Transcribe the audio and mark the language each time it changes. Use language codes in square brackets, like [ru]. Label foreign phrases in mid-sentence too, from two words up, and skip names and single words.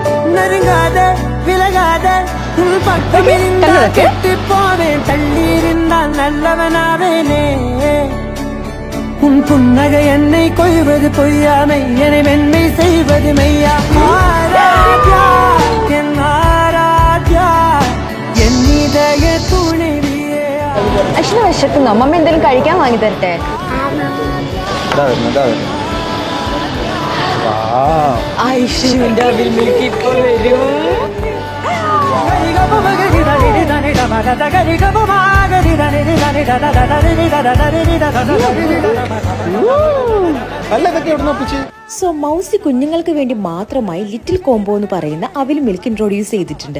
[ta] நெருங்காத விலகாத உள் பக்கம் இருந்தால் கெட்டு போவேன், தள்ளி இருந்தால் நல்லவனாவேனே. உன் புன்னகை என்னை கொய்வது பொய்யாமை, என்னை மென்மை செய்வது மெய்யா. ஆராத்யா என் ஆராத்யா என் இதய துணைவியே. [ml] അശ്വിന് വിശക്കുന്നു, അമ്മമ്മ എന്തെങ്കിലും കഴിക്കാൻ വാങ്ങി തരട്ടെ? ഐഷുവിന്റെ അവിൽ മിൽക്ക് ഇപ്പൊ വരും. സോ മൗസി കുഞ്ഞുങ്ങൾക്ക് വേണ്ടി മാത്രമായി ലിറ്റിൽ കോംബോ എന്ന് പറയുന്ന അവിൽ മിൽക്ക് ഇൻട്രൊഡ്യൂസ് ചെയ്തിട്ടുണ്ട്.